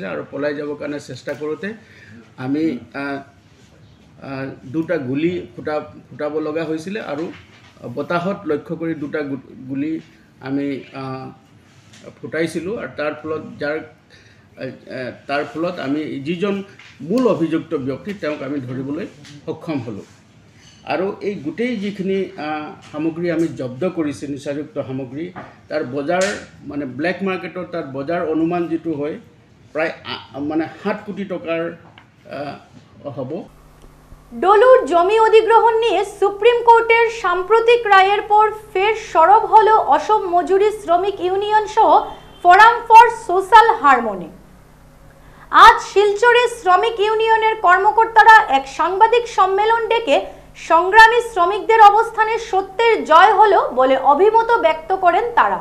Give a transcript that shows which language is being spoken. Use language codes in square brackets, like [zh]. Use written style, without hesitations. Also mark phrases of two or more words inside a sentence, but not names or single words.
[as] আৰু পলাই যাবৰ কাৰণে চেষ্টা কৰোঁতে আমি 2টা গুলি ফুটাব লগা হৈছিলে আৰু বতাহত লক্ষ্য কৰি দুটা গুলি আমি ফুটাইছিলোঁ আৰু তাৰ ফলত আমি যিজন মূল অভিযুক্ত ব্যক্তি তেওঁক আমি ধৰিবলৈ সক্ষম হ'লোঁ। আৰু এই গোটেই যিখিনি সামগ্ৰী আমি জব্দ কৰিছোঁ নিচাযুক্ত সামগ্ৰী, তাৰ বজাৰ মানে [en] black market [as] তাৰ বজাৰ অনুমান যিটো হয় প্ৰায় 7 কোটি টকাৰ হ'ব। [bn] ডলুর জমি অধিগ্রহণ নিয়ে সুপ্রিম কোর্টের সাম্প্রতিক রায়ের পর ফের সরব হলো অসম মজুরি শ্রমিক ইউনিয়ন সহ ফোরাম ফর সোশ্যাল হারমোনি। আজ শিলচরে শ্রমিক ইউনিয়নের কর্মকর্তারা এক সাংবাদিক সম্মেলন ডেকে সংগ্রামী শ্রমিকদের অবস্থানে সত্যের জয় হলো বলে অভিমত ব্যক্ত করেন তারা।